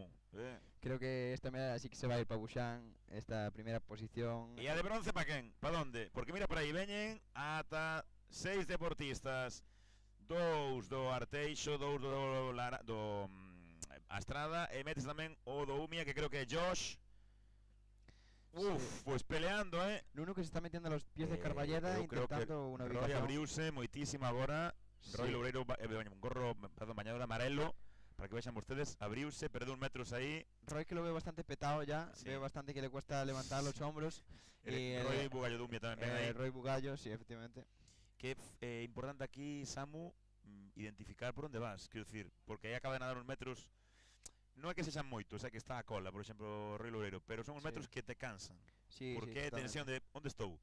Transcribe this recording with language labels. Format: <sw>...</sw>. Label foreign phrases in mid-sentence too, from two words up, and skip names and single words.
<es>Creo que esta medalla sí que se va a ir para Buxán, esta primera posición.</es> <gl>E a de bronce pa quen? Pa donde? Porque mira por aí, veñen ata 6 deportistas, 2 do Arteixo, 2 do Astrada, e metes tamén o do Umia, que creo que é Josh.</gl> <es>Pues peleando, Nuno que se está metiendo los pies de Carballeda intentando una Roy ubicación.</es> <gl>abriuse moitísimo agora. Roy Loureiro, un gorro, perdón, bañador amarelo, para que vexan ustedes, abriuse, perdeu 1 metros aí.</gl> <es>Roy que lo veo bastante petado ya, veo bastante que le cuesta levantar los hombros.</es> <gl>Roy Bugallo Dumia tamén ven aí.</gl> <es>Roy Bugallo, sí, efectivamente.</es> <gl>Que é importante aquí, Samu, identificar por onde vas, quero dicir, porque aí acaba de nadar 1 metros. Non é que sexan moitos, é que está a cola, por exemplo, Roy Loureiro, pero son uns metros que te cansan. Porque é tensión de onde estou?</gl>